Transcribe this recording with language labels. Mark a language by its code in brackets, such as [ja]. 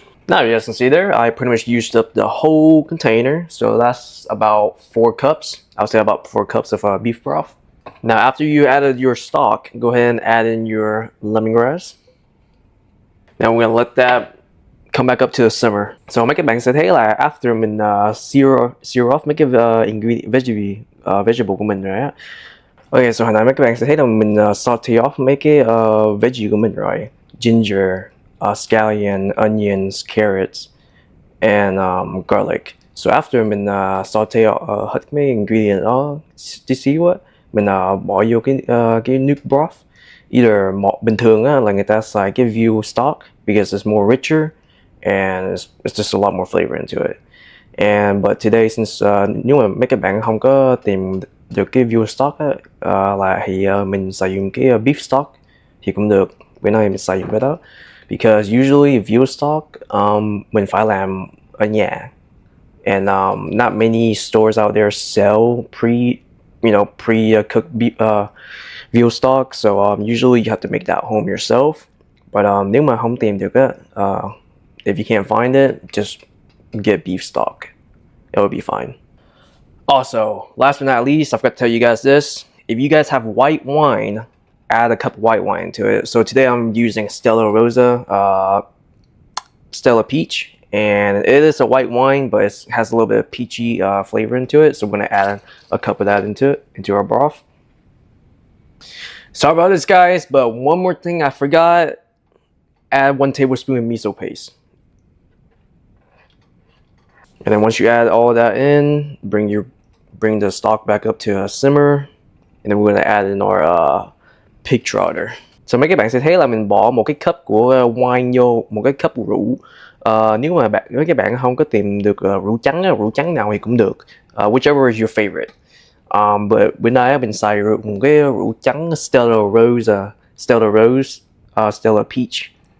[en] Now you guys can see there, I pretty much used up the whole container. So that's about 4 cups. I would say about 4 cups of beef broth. Now after you added your stock, go ahead and add in your lemongrass. Now we're gonna let that come back up to the simmer. [vi] So mấy các bạn sẽ thấy là after mình sear off mấy cái vegetable của mình rồi á. Okay, so hồi nãy mấy các bạn sẽ thấy là mình saute off mấy cái veggie của mình rồi. [en] Ginger, scallion, onions, carrots, and garlic. [vi] So after mình saute hết mấy ingredient đó, tí xíu á, mình bỏ vô cái nước broth. [en] Either [vi] bình thường á, là người ta xài cái [en] veal stock because it's more richer and it's just a lot more flavor into it. But today, since [vi] nếu mà mấy các bạn không có tìm được cái veal stock á, thì mình sử dụng cái beef stock thì cũng được. Bữa nay mình sử dụng cái đó [en] because usually [vi] veal stock mình phải làm nhà. [en] And not many stores out there sell pre-cooked veal stock, so usually you have to make that home yourself. But [vi] nếu mà không tìm được á, [en] if you can't find it, just get beef stock. It will be fine. Also, last but not least, I forgot to tell you guys this. If you guys have white wine, add a cup of white wine to it. So today I'm using Stella Rosa, Stella Peach, and it is a white wine, but it has a little bit of peachy flavor into it. So we're gonna add a cup of that into our broth. Sorry about this, guys, but one more thing I forgot: add 1 tablespoon of miso paste. And then once you add all of that in, bring the stock back up to a simmer, and then we're gonna add in our pig trotter. [vi] So mấy các bạn sẽ thấy là mình bỏ một cái cup của wine vô, một cái cup rượu. Nếu mà mấy các bạn không có tìm được rượu trắng nào thì cũng được, [en] whichever is your favorite. [vi] But bữa nay mình xài một cái rượu trắng Stella Rose, Stella Peach.